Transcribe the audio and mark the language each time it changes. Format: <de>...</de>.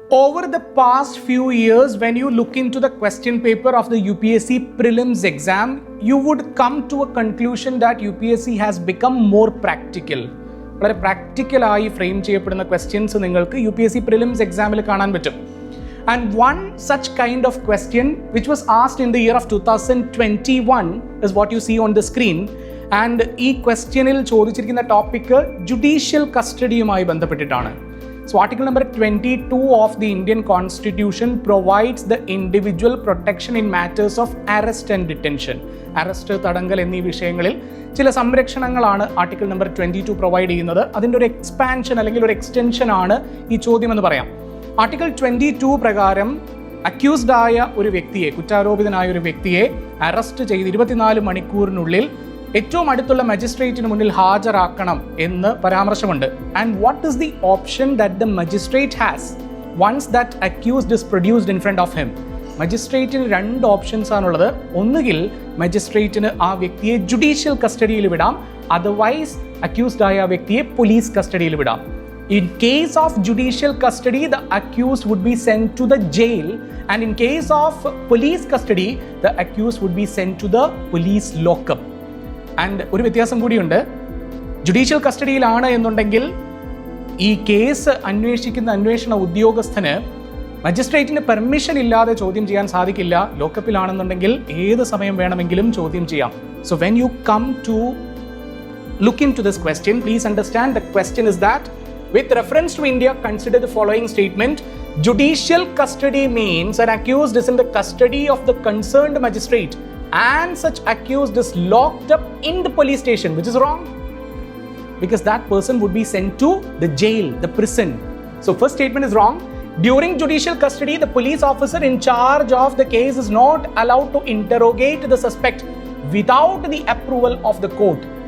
<en>Over the past few years, when you look into the question paper of the UPSC prelims exam, you would come to a conclusion that UPSC has become more practical.</en> <ml>വളരെ പ്രാക്ടിക്കലായി frame ചെയ്യപ്പെടുന്ന questions നിങ്ങൾക്ക് UPSC prelims എക്സാമിൽ കാണാൻ പറ്റും.</ml> <en>And one such kind of question which was asked in the year of 2021 is what you see on the screen.</en> <ml>And ഈ ക്വസ്റ്റ്യനിൽ ചോദിച്ചിരിക്കുന്ന topic judicial കസ്റ്റഡിയുമായി ബന്ധപ്പെട്ടിട്ടാണ്.</ml> <en>So article number 22 of the Indian Constitution provides the individual protection in matters of arrest and detention.</en> <ml>Arrest, തടങ്കൽ എന്നീ വിഷയങ്ങളിൽ ചില സംരക്ഷണങ്ങളാണ് article number 22 provide ചെയ്യുന്നത്. അതിൻ്റെ ഒരു expansion അല്ലെങ്കിൽ ഒരു എക്സ്റ്റൻഷൻ ആണ് ഈ ചോദ്യം എന്ന് പറയാം. ആർട്ടിക്കിൾ 22 പ്രകാരം അക്യൂസ്ഡ് ആയ ഒരു വ്യക്തിയെ, കുറ്റാരോപിതനായ ഒരു വ്യക്തിയെ അറസ്റ്റ് ചെയ്ത് 24 മണിക്കൂറിനുള്ളിൽ ഏറ്റവും അടുത്തുള്ള മജിസ്ട്രേറ്റിന് മുന്നിൽ ഹാജരാക്കണം എന്ന് പരാമർശമുണ്ട്.</ml> <en>And what is the option that the magistrate has once that accused is produced in front of him?</en> <ml>മജിസ്ട്രേറ്റിന് 2 options ആണുള്ളത്. ഒന്നുകിൽ മജിസ്ട്രേറ്റിന് ആ വ്യക്തിയെ ജുഡീഷ്യൽ കസ്റ്റഡിയിൽ വിടാം, അതർവൈസ് അക്യൂസ്ഡ് ആയ ആ വ്യക്തിയെ പോലീസ് കസ്റ്റഡിയിൽ വിടാം.</ml> <en>In case of judicial custody, the accused would be sent to the jail, and in case of police custody, the accused would be sent to the police lockup.</en> <ml>And ഒരു വ്യത്യാസം കൂടിയുണ്ട്. Judicial കസ്റ്റഡിയിലാണ് എന്നുണ്ടെങ്കിൽ ഈ case അന്വേഷിക്കുന്ന അന്വേഷണ ഉദ്യോഗസ്ഥന് മജിസ്ട്രേറ്റിന് permission ഇല്ലാതെ ചോദ്യം ചെയ്യാൻ സാധിക്കില്ല. ലോക്കപ്പിലാണെന്നുണ്ടെങ്കിൽ ഏത് സമയം വേണമെങ്കിലും ചോദ്യം ചെയ്യാം.</ml> <en>So when you come to look into this question, please understand the question is that with reference to India, consider the following statement. Judicial custody means an accused is in the custody of the concerned magistrate and such accused is locked up in the police station, which is wrong because that person would be sent to the jail, the prison. So first statement is wrong. During judicial custody, the police officer in charge of the case is not allowed to interrogate the suspect without the approval of the court.</en>